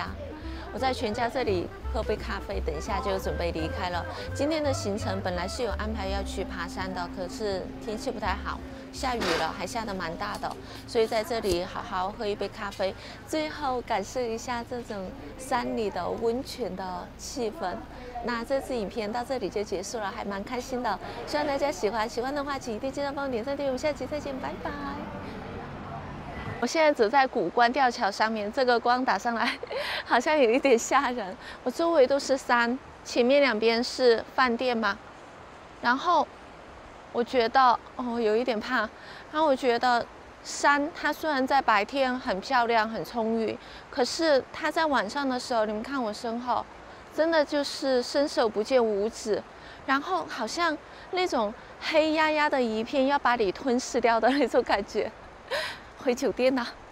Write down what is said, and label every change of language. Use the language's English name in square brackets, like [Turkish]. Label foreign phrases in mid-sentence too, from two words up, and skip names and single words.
[Chinese] 我在全家這裡喝杯咖啡，等一下就準備離開了。今天的行程本來是有安排要去爬山的，可是天氣不太好，下雨了，還下得蠻大的，所以在這裡好好喝一杯咖啡，最後感受一下這種山裡的溫泉的氣氛。那這支影片到這裡就結束了，還蠻開心的，希望大家喜歡。喜歡的話，請一定記得幫我點讚訂閱，我們下期再見，拜拜。我現在走在谷關吊橋上面，這個光打上來，好像有一點嚇人。我周圍都是山，前面兩邊是飯店嘛。然後我覺得有一點怕。然後我覺得山它雖然在白天很漂亮、很充裕，可是它在晚上的時候，你們看我身後，真的就是伸手不見五指。然後好像那種黑壓压的一片要把你吞噬掉的那種感覺。回酒店了。